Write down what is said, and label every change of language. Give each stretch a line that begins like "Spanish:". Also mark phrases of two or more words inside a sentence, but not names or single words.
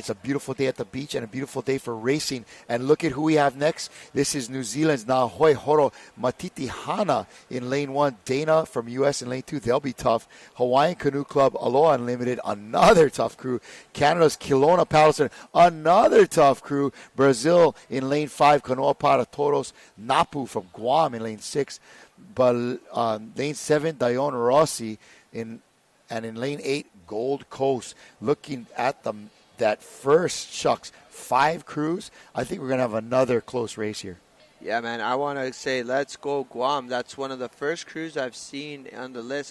English: It's a beautiful day at the beach and a beautiful day for racing. And look at who we have next. This is New Zealand's Nahoi Horo Matiti Hana in lane 1. Dana from U.S. in lane 2. They'll be tough. Hawaiian Canoe Club, Aloha Unlimited, another tough crew. Canada's Kelowna Paddlestone, another tough crew. Brazil in lane 5. Kanoa Para Toros. Napu from Guam in lane 6. But lane 7, Dion Rossi in lane 8, Gold Coast. Looking at that first, shucks, 5 crews. I think we're going to have another close race here. Yeah, man, I want to say let's go Guam. That's one of the first crews I've seen on the list.